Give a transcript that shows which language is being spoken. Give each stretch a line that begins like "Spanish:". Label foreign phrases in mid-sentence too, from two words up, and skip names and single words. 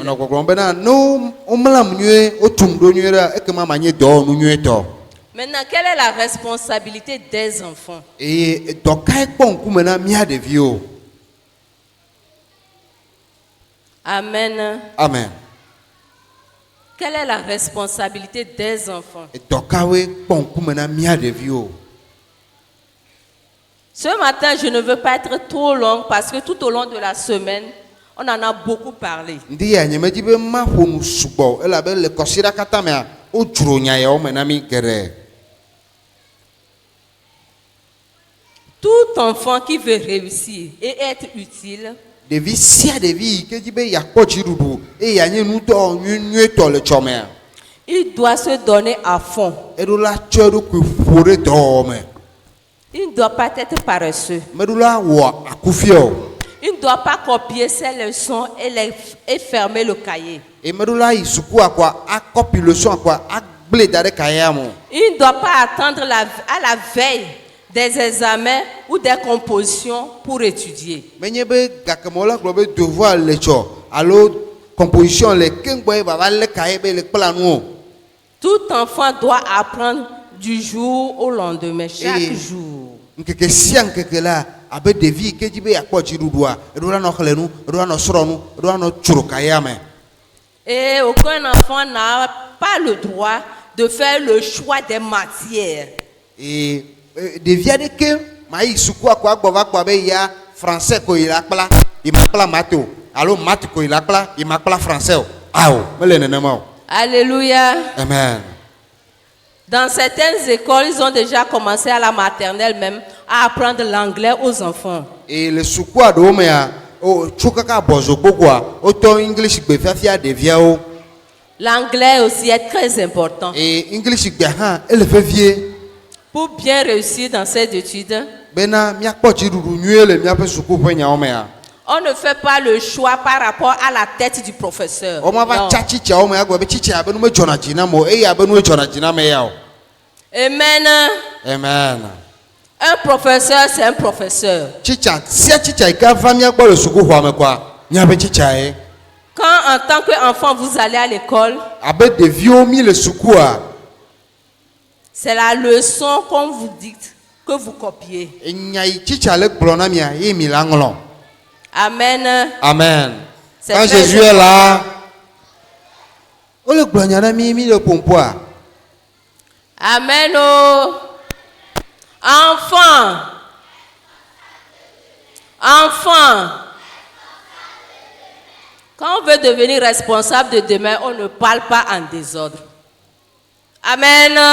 Ewe: Menɔ gbɔgblɔm bena ne womlam nyuie wotum ɖo nyuie ɖe ekema manye dɔwɔnu nyuietɔ.
French: Maintenant, quelle est la responsabilité des enfants?
Ewe: Eye dɔkae kpɔ ŋkume na mía ɖeviwo. Amen. Amen.
French: Quelle est la responsabilité des enfants?
Ewe: Dɔkawoe kpɔ ŋkume na mía ɖeviwo.
French: Ce matin, je ne veux pas être trop longue parce que tout au long de la semaine, on en a beaucoup parlé.
Ewe: Ndi ya nye medzi be maƒo nu sugbɔ elabe le kɔsiɖa katã mea wodzro nya yawo me na mí geɖe.
French: Tout enfant qui veut réussir et être utile
Ewe: Ɖevi sia ɖevi yi ke dzi be yakpɔ dziɖuɖu eye yanye nudɔ nyuietɔ le tsɔ mea
French: il doit se donner à fond.
Ewe: eɖo la tsɔ eɖokui ƒo ɖe dɔwɔwɔ me.
French: Il ne doit pas être paresseux.
Ewe: Meɖo la wɔ akufia o.
French: Il ne doit pas copier ses leçons et fermer le cahier.
Ewe: Et meɖo la yi sukua kɔa akɔpi leçon kɔa agble da ɖe kayea me o.
French: Il ne doit pas attendre à la veille des examens ou des compositions pour étudier.
Ewe: Menye be gakemɔ la gblɔ be devoir le tsɔ alo composition le keŋgbɔ ye bava lé kaye be le kpla nu o.
French: Tout enfant doit apprendre du jour au lendemain, chaque Et- jour.
Ewe: Nkeke sia nkeke la abe ɖevi yi ke dzi be yakpɔ dziɖuɖua eɖo la nɔ xlẽ nu eɖo la nɔ srɔ̃ nu eɖo la nɔ tsro kayea me.
French: Et aucun enfant n'a pas le droit de faire le choix des matières.
Ewe: Et ɖevi aɖeke ma yi sukua ko agbɔ va kpɔ be ya français ko yi la kpla yi ma kpla mate o alo mate ko yi la kpla yi ma kpla français o awo mele nenema o. Alléluia. Amen.
French: Dans certaines écoles, ils ont déjà commencé à la maternelle même à apprendre l'anglais aux enfants.
Ewe: Et le sukua ɖewo mea o tso kaka abɔzogbo koa wotɔ english gbe fiafia ɖeviawo.
French: L'anglais aussi est très important.
Ewe: Et english gbea hã ele vevie
French: Pour bien réussir dans ces études,
Ewe: bena míakpɔ dziɖuɖu nyuie le míaƒe sukuƒe nyawo mea.
French: on ne fait pas le choix par rapport à la tête du professeur.
Ewe: Woma va Non. tsa tsitsawo me agblɔ be tsitsa abe nu me dzɔna dzi nam o eye abe nu dzɔna dzi nam ya o. Amen. Amen.
French: Un professeur, c'est un professeur.
Ewe: Tsitsa sia tsitsa yi ke va míagbɔ le sukuxɔa me koa míaƒe tsitsa ye.
French: Quand en tant qu'enfant vous allez à l'école,
Ewe: Abe ɖeviwo mi le sukua
French: c'est la leçon qu'on vous dicte que vous copiez.
Ewe: enya yi tsitsa le gblɔ na mia ye mi la ŋlɔ. Amen. Amen.
French: C'est Quand très Jésus est là,
Ewe: wole gblɔ nya na mi le pompoa.
French: Amen. Oh. Enfant. Enfant. Quand on veut devenir responsable de demain, on ne parle pas en désordre. Amen.